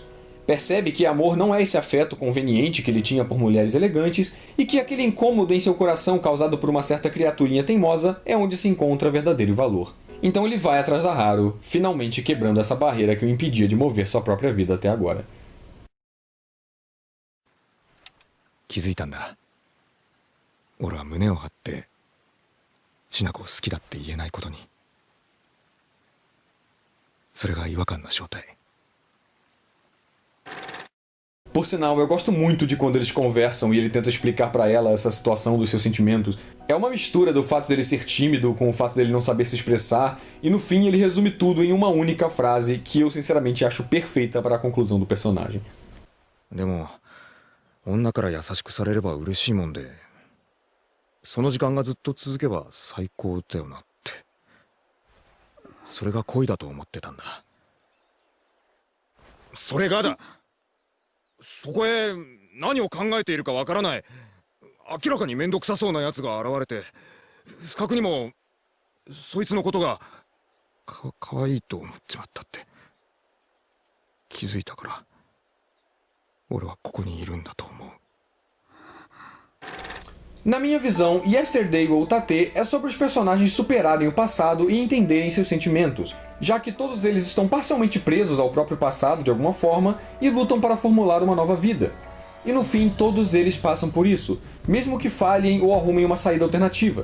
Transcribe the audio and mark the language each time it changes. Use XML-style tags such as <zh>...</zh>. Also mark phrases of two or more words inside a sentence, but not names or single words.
<pt>Percebe que amor não é esse afeto conveniente que ele tinha por mulheres elegantes e que aquele incômodo em seu coração causado por uma certa criaturinha teimosa é onde se encontra verdadeiro valor. Então ele vai atrás da Haru, finalmente quebrando essa barreira que o impedia de mover sua própria vida até agora.</pt> <ja>気づいたんだ。俺は胸を張って千奈子を好きだって言えないことに。それが違和感の正体。</ja> <pt>Por sinal, eu gosto muito de quando eles conversam e ele tenta explicar pra ela essa situação dos seus sentimentos. É uma mistura do fato dele ser tímido com o fato dele não saber se expressar, e no fim ele resume tudo em uma única frase que eu sinceramente acho perfeita para a conclusão do personagem.</pt> <ja>でも女から優しくされれば嬉しいもんで、その時間がずっと続けば最高だよなって。それが恋だと思ってたんだ。それがだ。そこへ何を考えているかわからない明らかに面倒くさそうなやつが現れて、不覚にもそいつのことがかわいいと思っちまったって気づいたから、俺はここにいるんだと思う。</ja> <pt>Na minha visão, Yesterday ou Tate é sobre os personagens superarem o passado e entenderem seus sentimentos, já que todos eles estão parcialmente presos ao próprio passado de alguma forma e lutam para formular uma nova vida. E no fim, todos eles passam por isso, mesmo que falhem ou arrumem uma saída alternativa.</pt>